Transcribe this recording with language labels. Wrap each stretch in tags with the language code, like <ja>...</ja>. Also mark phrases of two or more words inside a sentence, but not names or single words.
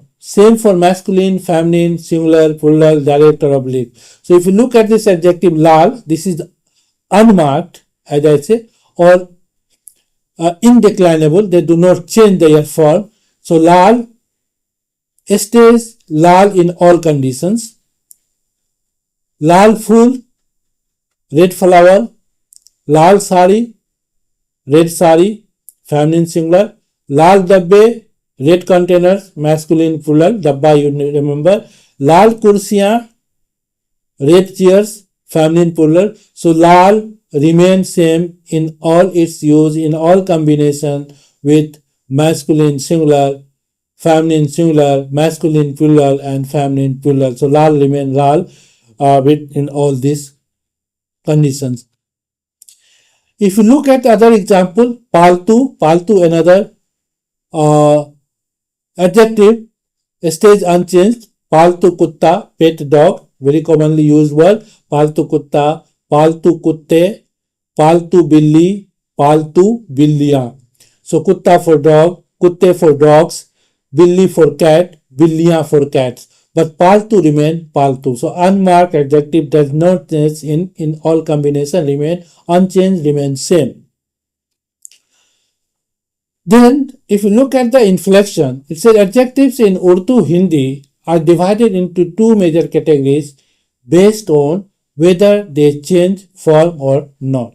<en>Same for masculine, feminine, singular, plural, direct or oblique. So if you look at this adjective lal, this is unmarked, as I say, or indeclinable. They do not change their form. So lal stays lal in all conditions.</en> <hi>लाल फूल, red flower. लाल साड़ी,</hi> <en>red sari, feminine singular.</en> <hi>लाल डब्बे,</hi> <en>red containers, masculine plural, dabba you remember.</en> <hi>लाल कुर्सियाँ,</hi> <en>red chairs, feminine plural. So lal remains same in all its use, in all combination with masculine singular, feminine singular, masculine plural and feminine plural. So lal remains lal with in all these conditions. If you look at other example, paltu another adjective stays unchanged.</en> <hi>पालतू कुत्ता,</hi> <en>pet dog, very commonly used word.</en> <hi>पालतू कुत्ता, पालतू कुत्ते, पालतू बिल्ली, पालतू बिल्लियाँ.</hi> <en>So kutta for dog, kutte for dogs, billi for cat, billiyan for cats. But paltu remain paltu. So unmarked adjective does not change in all combination, remain unchanged, remain same. Then if you look at the inflection, it says adjectives in Urdu-Hindi are divided into two major categories based on whether they change form or not.</en>